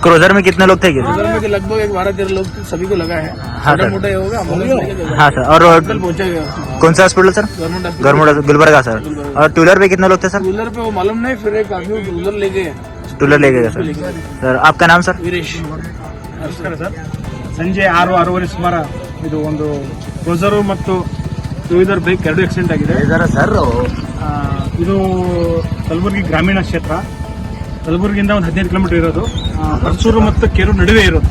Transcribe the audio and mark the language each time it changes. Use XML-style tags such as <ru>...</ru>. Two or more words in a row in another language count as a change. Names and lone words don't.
<hi>क्रूजर में कितने लोग थे? गुजर में के लगभग 12-13 लोग सभी को लगा है। हाँ सर। मोटा होगा, हाँ सर। और पहुंचा गया कौन सा हॉस्पिटल सर? गवर्नमेंट गवर्नमेंट गुलबर्गा सर। और</hi> <en>two wheeler</en> <hi>पे कितने लोग थे सर?</hi> <en>two wheeler</en> <hi>पे वो मालूम नहीं, फिर एक आदमी उधर ले गए,</hi> <en>two wheeler</en> <hi>ले गए सर। सर आपका नाम सर? वीरेश।</hi> <kn>ನಮಸ್ಕಾರ ಸರ್. ಸಂಜೆ 6-6:30 ಸುಮಾರ ಇದು ಒಂದು ಕ್ರೂಸರು ಮತ್ತು</kn> <en>two wheeler bike</en> <kn>ಎರಡು ಆಕ್ಸಿಡೆಂಟ್ ಆಗಿದೆ ಸರ್. ಇದು ಕಲಬುರಗಿ ಗ್ರಾಮೀಣ ಕ್ಷೇತ್ರ, ಕಲಬುರಗಿಯಿಂದ ಒಂದು 15 ಕಿಲೋಮೀಟರ್ ಇರೋದು, ಹರ್ಸೂರು ಮತ್ತು ಕೇರೂರು ನಡುವೆ ಇರೋದು.</kn>